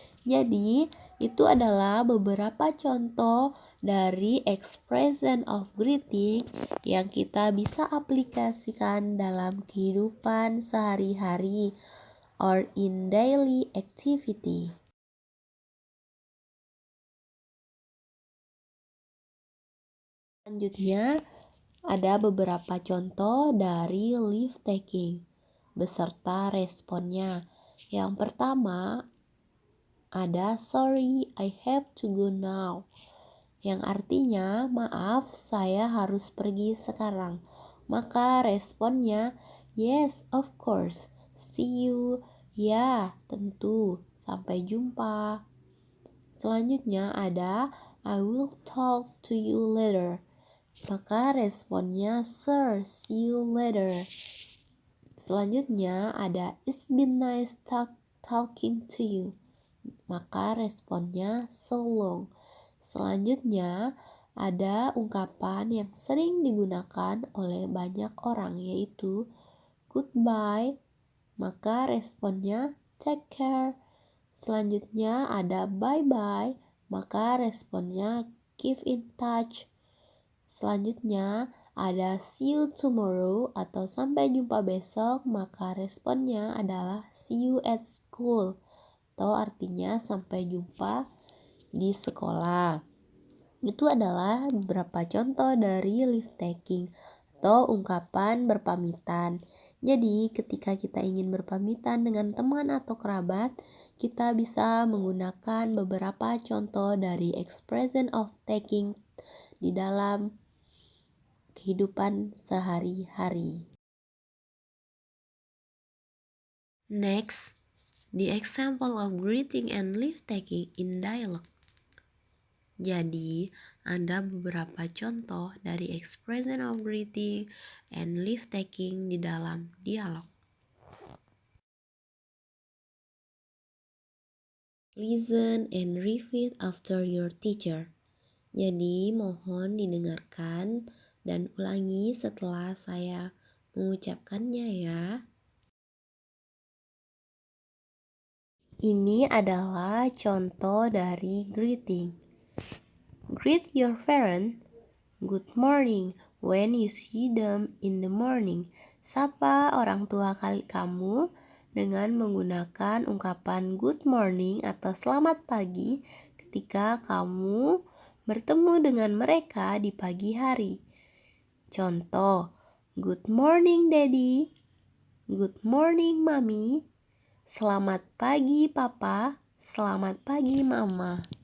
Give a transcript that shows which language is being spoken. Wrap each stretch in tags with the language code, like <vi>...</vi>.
<id>Jadi itu adalah beberapa contoh dari</id> <en>expression of greeting</en> <id>yang kita bisa aplikasikan dalam kehidupan sehari-hari</id> <en>or in daily activity.</en> <id>Selanjutnya, ada beberapa contoh dari leave taking beserta responnya. Yang pertama ada</id> <en>sorry, I have to go now.</en> <id>Yang artinya maaf, saya harus pergi sekarang. Maka responnya</id> <en>yes, of course. See you.</en> <id>Ya, tentu. Sampai jumpa. Selanjutnya ada</id> <en>I will talk to you later.</en> <id>Maka responnya</id> <en>sir, see you later. Selanjutnya ada it's been nice talking to you.</en> <id>Maka responnya</id> <en>so long.</en> <id>Selanjutnya ada ungkapan yang sering digunakan oleh banyak orang yaitu goodbye. Maka responnya</id> <en>take care.</en> <id>Selanjutnya ada</id> <en>bye bye.</en> <id>Maka responnya</id> <en>keep in touch.</en> <id>Selanjutnya ada</id> <en>see you tomorrow</en> <id>atau sampai jumpa besok, maka responnya adalah</id> <en>see you at school</en> <id>atau artinya sampai jumpa di sekolah. Itu adalah beberapa contoh dari leave taking atau ungkapan berpamitan. Jadi ketika kita ingin berpamitan dengan teman atau kerabat, kita bisa menggunakan beberapa contoh dari expression of taking di dalam kehidupan sehari-hari.</id> <en>Next, the example of greeting and leave taking in dialogue.</en> <id>Jadi, ada beberapa contoh dari</id> <en>expression of greeting and leave taking</en> <id>di dalam dialog.</id> <en>Listen and repeat after your teacher.</en> <id>Jadi, mohon didengarkan dan ulangi setelah saya mengucapkannya ya. Ini adalah contoh dari greeting.</id> <en>Greet your parent. Good morning when you see them in the morning.</en> <id>Sapa orang tua kamu dengan menggunakan ungkapan</id> <en>good morning</en> <id>atau selamat pagi ketika kamu bertemu dengan mereka di pagi hari. Contoh,</id> <en>good morning daddy, good morning mami,</en> <id>selamat pagi papa, selamat pagi mama.</id>